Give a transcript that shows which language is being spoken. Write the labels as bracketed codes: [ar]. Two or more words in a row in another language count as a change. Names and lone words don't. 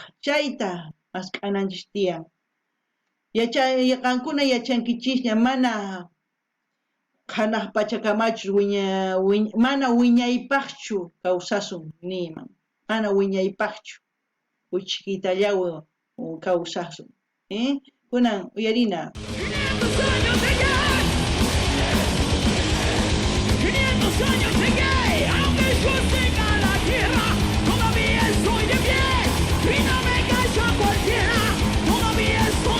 [qu] Chayta masq'ananchis tiyan. Qankuna yachankichisña mana hanaq pachakamachu mana wiñaypaqchu kawsasun niman. Mana wiñaypaqchu uchkitallawan kawsasun. Kunan uyarina. [es] 500 años de qué, 500 años de qué, aunque yo tenga la tierra, todavía estoy de pie y no me engaña cualquiera, todavía